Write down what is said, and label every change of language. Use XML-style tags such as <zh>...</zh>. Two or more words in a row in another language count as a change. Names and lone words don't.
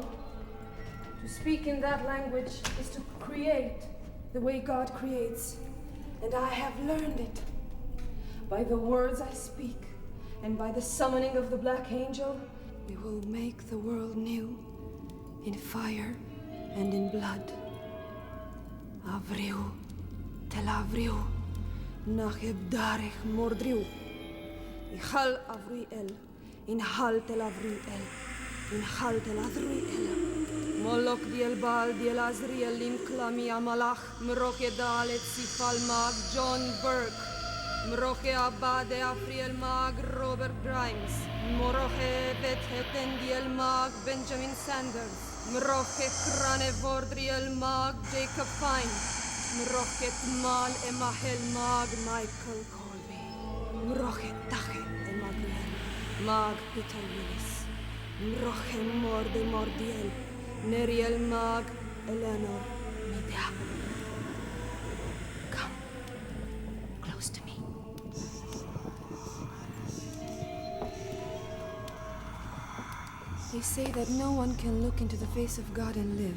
<en>To speak in that language is to create the way God creates. And I have learned it. By the words I speak, and by the summoning of the Black Angel, we will make the world new, in fire and in blood. Avriu, tel avriu, Nacheb darech mordriu. Ichal avriel. Inhal tel avriel. Inhal tel avriel. Molok diel bal diel azriel in klami amalach. Mroche dalet sifal mag John Burke. Mroche abade afriel mag Robert Grimes. Moroche betheten diel mag Benjamin Sanders. Mroche krane vordriel mag Jacob Fine. Mroche mal emahel mag Michael Colby. Mroche tache emagriel mag Peter Willis. Mroche morde mordiel. Neriel mag Eleanor Media. Come close to me. They say that no one can look into the face of God and live.</en>